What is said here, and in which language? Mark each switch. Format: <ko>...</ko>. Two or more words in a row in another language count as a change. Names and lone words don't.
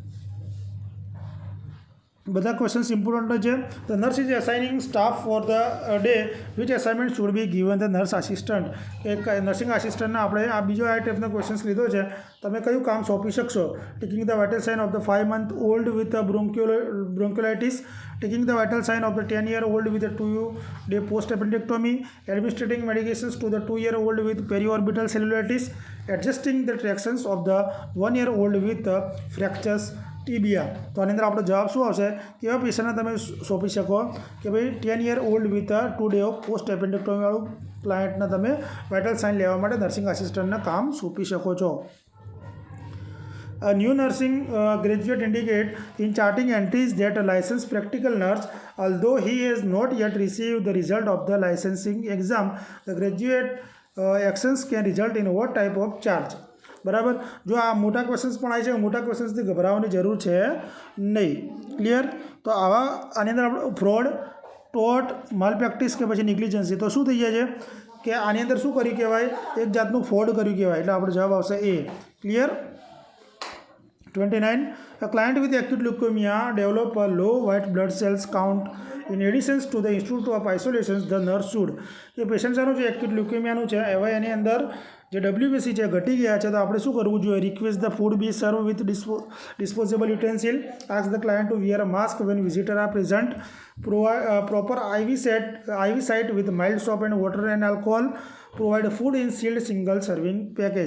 <gu>બધા</gu> <en>questions important</en> <gu>છે.</gu> <en>The nurse is assigning staff for the day, which assignment should be given the nurse assistant.</en> <gu>એક</gu> <en>nursing assistantને</en> <gu>આપણે આ બીજો આ</gu> <en>typeનો questions</en> <gu>લીધો છે. તમે કયું કામ સોંપી શકશો?</gu> <en>taking the vital sign of the 5 month old with bronchiolitis, taking the vital sign of the 10 year old વિથ 2-day post appendectomy, administering medications to the 2 year old with periorbital cellulitis, adjusting the tractions of the 1 year old with fractures ટીબિયા.</en> <gu>તો આની અંદર આપણો જવાબ શું આવશે? કેવા પેશન્ટને તમે સોંપી શકો કે ભાઈ</gu> <en>10 year old with 2 day of post appendectomyવાળું</en> <gu>ક્લાયન્ટને તમે</gu> <en>vital sign</en> <gu>લેવા માટે</gu> <en>nursing assistantને</en> <gu>કામ સોંપી શકો છો.</gu> <en>A new nursing graduate indicate in charting entries that a licensed practical nurse, although he has not yet received the result of the licensing exam, the graduate actions can result in what type of charge?</en> <gu>બરાબર. જો આ મોટા ક્વેશ્ચન્સ પણ આવી છે, મોટા ક્વેશ્ચન્સથી ગભરાવાની જરૂર છે નહીં. ક્લિયર? તો આવા આની અંદર આપણે ફ્રોડ, ટોટ, માલ પ્રેક્ટિસ કે પછી નિગ્લિજન્સી, તો શું થઈ જાય છે કે આની અંદર શું કર્યું કહેવાય? એક જાતનું ફ્રોડ કર્યું કહેવાય. એટલે આપણો જવાબ આવશે એ. ક્લિયર? 29.</gu> <en>A client with acute leukemia develop a low white blood cells count. In addition to the institute of isolation, the nurse should.</en> <gu>એ પેશન્ટ શાનું છે?</gu> <en>acute leukemiaનું</en> <gu>છે. હવે એની અંદર જે WBC છે ઘટી ગયા છે, તો આપણે શું કરવું જોઈએ?</gu> <en>Request the food be serve with disposable utensil, ask the client to wear a mask when visitor are present, proper IV site with mild soap and water and alcohol, provide food in sealed single serving package.</en>